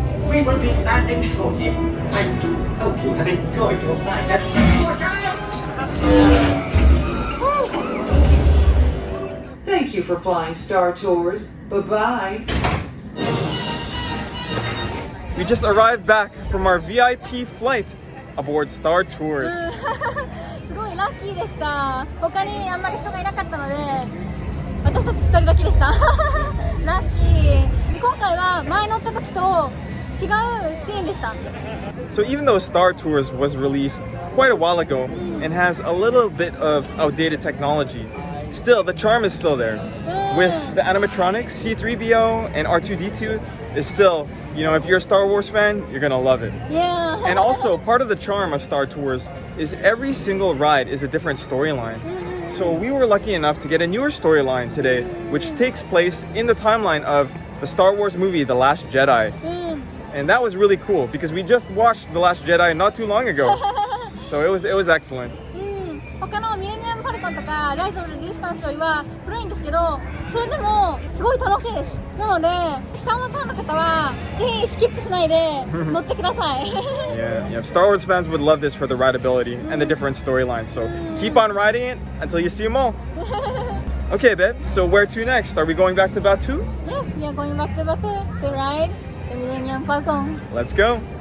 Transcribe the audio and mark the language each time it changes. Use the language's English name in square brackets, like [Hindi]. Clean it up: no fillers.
[English] We will be landing shortly. I do hope you have enjoyed your flight and watch out! Thank you for flying Star Tours. Bye-bye. We just arrived back from our VIP flight aboard Star Tours. [Japanese] すごいラッキーでした。他にあんまり人がいなかったので、私たち2人だけでした。ラッキー。今回は前乗った時と違うシーンでした。 [English] So even though Star Tours was released quite a while ago and has a little bit of outdated technology, still the charm is still there. With the animatronics, C-3PO and R2-D2 is still, you know, if you're a Star Wars fan, you're gonna love it. Yeah. And also, part of the charm of Star Tours is every single ride is a different storyline. So we were lucky enough to get a newer storyline today, which takes place in the timeline of the Star Wars movie, The Last Jedi. And that was really cool because we just watched The Last Jedi not too long ago. So it was excellent. [Japanese] 他のミレニアム・ファルコンとかライズ・オブ・レジスタンスよりは古いんですけど、それでもすごい楽しいです。なので、スター・ウォーズファンの方はぜひスキップしないで乗ってください。 [English] Yeah, Star Wars fans would love this for the rideability and the different storylines. So keep on riding it until you see them all. Okay, babe. So where to next? Are we going back to Batuu? Yes, we are going back to Batuu to ride the Millennium Falcon. Let's go.